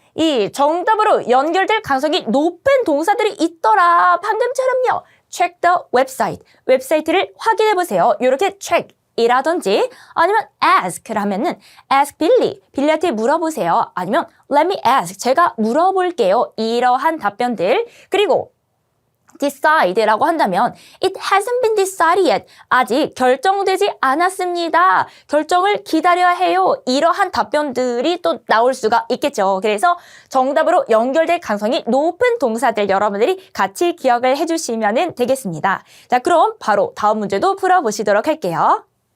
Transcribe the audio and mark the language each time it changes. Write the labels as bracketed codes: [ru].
[ko] 이 정답으로 연결될 가능성이 높은 동사들이 있더라. 방금처럼요. [en] check the website. [ko] 웹사이트를 확인해 보세요. 이렇게 check 이라든지 아니면 ask를 하면은 [en] ask Billy. [ko] 빌리한테 물어보세요. 아니면 [en] let me ask. [ko] 제가 물어볼게요. 이러한 답변들. 그리고 decide라고 한다면 [en] it hasn't been decided yet. [ko] 아직 결정되지 않았습니다. 결정을 기다려야 해요. 이러한 답변들이 또 나올 수가 있겠죠. 그래서 정답으로 연결될 가능성이 높은 동사들 여러분들이 같이 기억을 해주시면 되겠습니다. 자, 그럼 바로 다음 문제도 풀어보시도록 할게요.